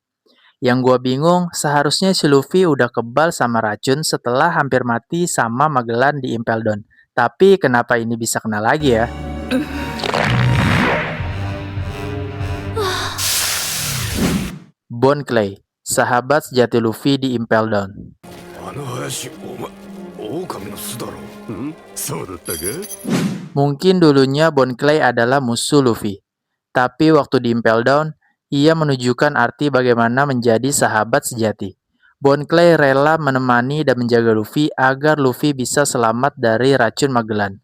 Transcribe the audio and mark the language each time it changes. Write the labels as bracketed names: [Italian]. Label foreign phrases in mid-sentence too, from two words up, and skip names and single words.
[Indonesian] Yang gua bingung, seharusnya si Luffy udah kebal sama racun setelah hampir mati sama Magellan di Impel Down. Tapi kenapa ini bisa kena lagi ya? Bone Clay, sahabat sejati Luffy di Impel Down. [Japanese] あの林狼の巣だろ。そうだったか。 [Indonesian] Mungkin dulunya Bone Clay adalah musuh Luffy. Tapi waktu di Impel Down, ia menunjukkan arti bagaimana menjadi sahabat sejati. Bone Clay rela menemani dan menjaga Luffy agar Luffy bisa selamat dari racun Magellan.